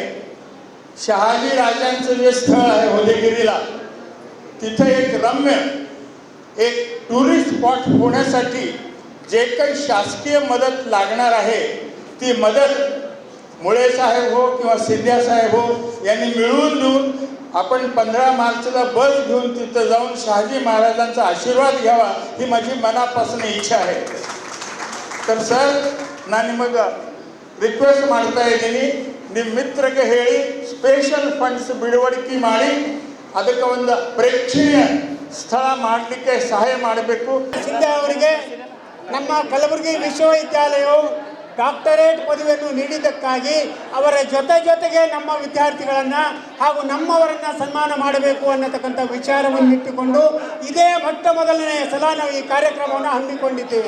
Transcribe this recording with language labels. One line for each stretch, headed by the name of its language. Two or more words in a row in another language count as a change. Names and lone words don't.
Marathi: शहाजी राजांचं जे स्थळ आहे उदयगिरीला, तिथे एक रम्य एक
English: tourist spot
Marathi: होण्यासाठी जे काही शासकीय मदत लागणार आहे ती मदत मुळे साहेब हो किंवा शिंदे साहेब हो यांनी मिळवून देऊन आपण 15 मार्चला बस घेऊन तिथं जाऊन शहाजी महाराजांचा आशीर्वाद घ्यावा ही माझी मनापासून इच्छा आहे. तर सर
Kannada: ನಾನು ನಿಮಗೆ ರಿಕ್ವೆಸ್ಟ್ ಮಾಡ್ತಾ ಇದ್ದೀನಿ, ನಿಮ್ಮ ಮಿತ್ರಗೆ ಹೇಳಿ
English: special funds
Kannada: ಬಿಡುಗಡೆ ಮಾಡಿ ಅದಕ್ಕೆ ಒಂದು ಪ್ರೇಕ್ಷಣೀಯ ಸ್ಥಳ ಮಾಡಲಿಕ್ಕೆ ಸಹಾಯ ಮಾಡಬೇಕು. ಶಿಂದೆ ಅವರಿಗೆ ನಮ್ಮ ಕಲಬುರಗಿ ವಿಶ್ವವಿದ್ಯಾಲಯವು ಡಾಕ್ಟರೇಟ್ ಪದವಿಯನ್ನು ನೀಡಿದ್ದಕ್ಕಾಗಿ ಅವರ ಜೊತೆಗೆ ನಮ್ಮ ವಿದ್ಯಾರ್ಥಿಗಳನ್ನು ಹಾಗೂ ನಮ್ಮವರನ್ನು ಸನ್ಮಾನ ಮಾಡಬೇಕು ಅನ್ನತಕ್ಕಂಥ ವಿಚಾರವನ್ನು ಇಟ್ಟುಕೊಂಡು ಇದೇ ಮೊದಲನೇ ಸಲ ನಾವು ಈ ಕಾರ್ಯಕ್ರಮವನ್ನು ಹಮ್ಮಿಕೊಂಡಿದ್ದೇವೆ.